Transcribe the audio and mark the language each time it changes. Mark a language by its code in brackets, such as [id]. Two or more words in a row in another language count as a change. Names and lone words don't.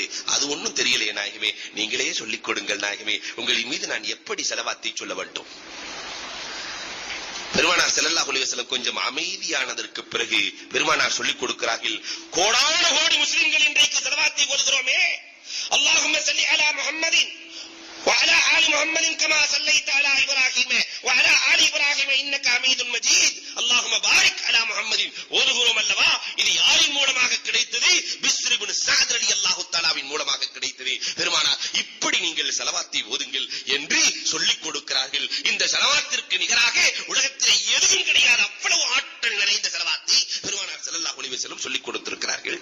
[ta] அது ஒண்ணும் தெரியலையே நாயகமே, நீங்களே சொல்லிக் கொடுங்கள் நாயகமே. உங்களின் மீது நான் எப்படி ஸலவாத்தை சொல்ல வேண்டும்? பெருமானார் [ar] صلى الله عليه وسلم [ta] கொஞ்சம் அமைதியானதற்கு பிறகு பெருமானார் சொல்லிக் கொடுக்கிறார்கள், கோடான கோடி முஸ்லிம்கள் இன்றைக்கு ஸலவாத்தை ஓதுகிறோமே, [ar] اللهم صل على محمد وعلى آل محمد كما صليت على إبراهيم وعلى آل إبراهيم إنك حميد مجيد اللهم بارك على محمد. [ta] ஓதுகிறோம் அல்லவா? இது யாரின் மூலமாக கிடைத்தது? பிஸ்ர் இப்னு சஅத் [ar] رضي الله تعالى [ta] மூலமாக கிடைத்தது. பெருமானார், இப்படி நீங்கள் ஸலவாத்தை ஓதுங்கள் என்று சொல்லிக் கொடுக்கிறார்கள். இந்த ஸலவாத்திற்கு நிகராக உலகத்திலே எதுவும் கிடையாது. அவ்வளவு ஆற்றல் நிறைந்த ஸலவாத்தை பெருமானார் [ar] صلى الله عليه وسلم [ta] சொல்லிக் கொடுத்திருக்கிறார்கள்.